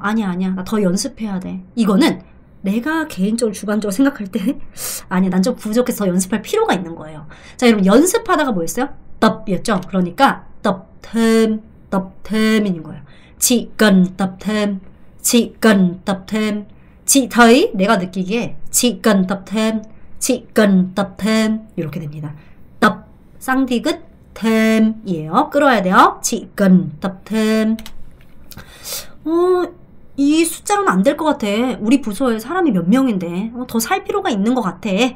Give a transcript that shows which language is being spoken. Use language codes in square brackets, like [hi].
[ko] 아니야, 나 더 연습해야 돼. 이거는 내가 개인적으로 주관적으로 생각할 때 아니야, 난 좀 부족해서 연습할 필요가 있는 거예요. 자, 여러분 연습하다가 뭐였어요? tập 였죠. 그러니까 [vi] tập thêm [ko] 인 거예요. [vi] chị cần tập thêm. chị cần tập thêm. chị thấy, [ko] 내가 느끼기에 [vi] chị cần tập thêm. chị cần tập thêm [ko] 이렇게 됩니다. tập 쌍디귿 thêm 이에요. 끌어야 돼요. [vi] chị cần tập thêm. [ko] 이 숫자로는 안 될 것 같아. 우리 부서에 사람이 몇 명인데 더 살 필요가 있는 것 같아.